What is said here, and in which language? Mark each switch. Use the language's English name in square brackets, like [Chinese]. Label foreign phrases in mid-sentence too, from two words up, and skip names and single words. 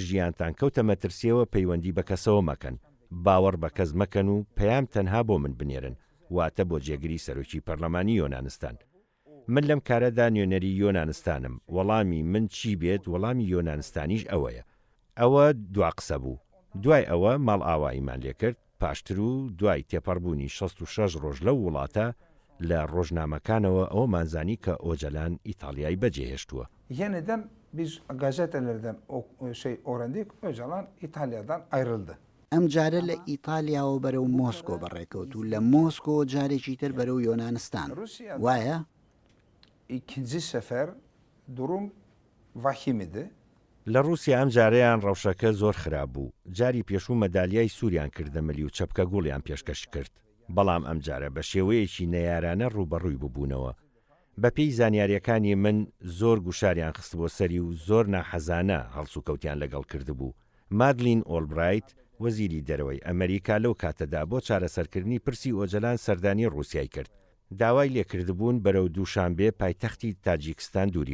[Central Kurdish] ژیانتان کەوتە مەترسیەوە پەیوەندی بە کەسەوە مەکەن باوەڕ بە کەس مەکەن و پەیام تەنها بۆ من بنێرن واتە بۆ جێگری سەرۆکی پەرلەمانی یۆنانستان من لەم کارەدا نوێنەری یۆنانستانم وەڵامی من چی بێت وەڵامی یۆنانستانیش ئەوەیە ئەوە دوا قسە بوو دوای ئەوە ماڵ ئاواییمان لێ کرد پاشتر و دوای تێپەڕبوونی 66 ڕۆژ لەو وڵاتە لە ڕۆژنامەکانەوە ئەوە مانزانی کە ئۆجەلان ئیتالیای بەجێهێشتووە [Turkish] Yeniden biz gazetelerden öğrendik Öcalan İtalya'dan ayrıldı. [Central Kurdish] ئەم جارە لە ئیتالیاوە بەرەو مۆسکۆ بەڕێکەوت و لە مۆسکۆ جارێکی تر بەرەو یۆنانستان وایە؟ [Turkish] İkinci sefer durum vahim idi. [Central Kurdish] لە رووسیا ئەم جارەیان ڕەوشەکە زۆر خراپ بوو جاری پێشوو مەدالیای سووریان کردەمەلی و چەپکە گوڵیان پێشکەش کرد بەڵام ئەم جارە بە شێوەیەکی نەیارانە ڕوبەڕووی ببوونەوە بەپێی زانیاریەکانی من زۆر گوشاریان خست بۆ سەری و زۆر ناحەزانە هەڵسوکەوتیان لەگەڵ کردبوو مادلین ئۆڵبرایت وەزیری دەرەوەی ئەمریکا لەو کاتەدا بۆ چارەسەرکردنی پرسی ئۆجەلان سەردانی ڕووسیای کرد داوای لێکردبوون بەرەو دووشانبێ پایتەختی تاجیکستان دووری